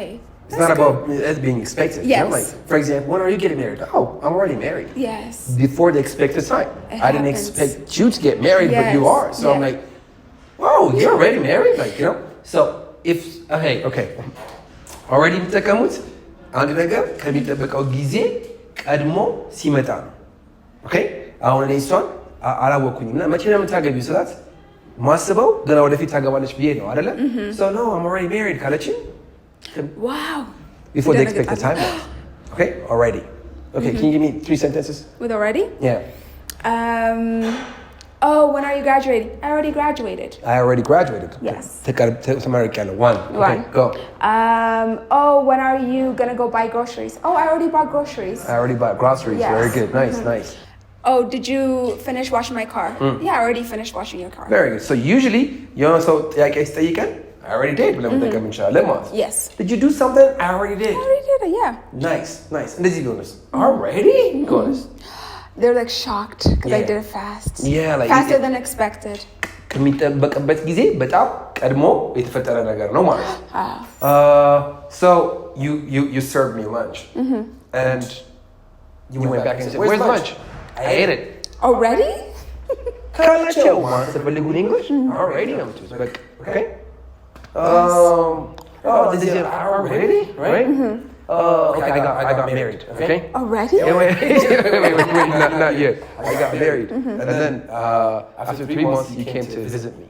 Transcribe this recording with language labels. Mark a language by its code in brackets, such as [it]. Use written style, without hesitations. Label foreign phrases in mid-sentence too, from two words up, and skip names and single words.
[en] it's not about it being expected yes. You know? Like for example when are you getting married oh I'm already married yes before the expected time I didn't expect you to get married yes. but you are so I'm like oh you're already married like you know so if okay already [am] የምትጠቀሙት አንድ ነገር ከሚጠበቀው ጊዜ ቀድሞ ሲመጣ ነው okay አሁን እኔ እሷን አላወኩኝም እና መቼ ነው የምታገቢው ስላት ማስበው ገና ወደፊት ታገባለች ብዬ ነው አይደለ [en] so no I'm already married [am] ካለችኝ [en] wow before the expected time okay already okay can you give me 3 sentences with already yeah oh when are you graduating I already graduated yes ተመርቄያለሁ one okay go oh when are you going to go buy groceries oh I already bought groceries yes. Very good nice oh did you finish washing my car yeah I already finished washing your car very good so usually [am] የሆነ ሰው ጥያቄ ሲጠይቀን [en] I already did [am] ብለን መጠቀም እንችላለን ማለት [en] yes did you do something I already did it yeah [am] nice እንደዚህ ቢሆንስ already ቢሆንስ [en] they're like shocked because I did it fast yeah like faster than expected [am] ከሚጠበቅበት ጊዜ በጣም ቀድሞ የተፈጠረ ነገር ነው ማለት [en] so you served me lunch and you went back and said where's lunch I ate it already [am] ካላቸው ማለት ፈልጉ [en] in English already ነው like okay this is already right okay I got married okay already wait not yet I got married and then after 3 months you came to visit me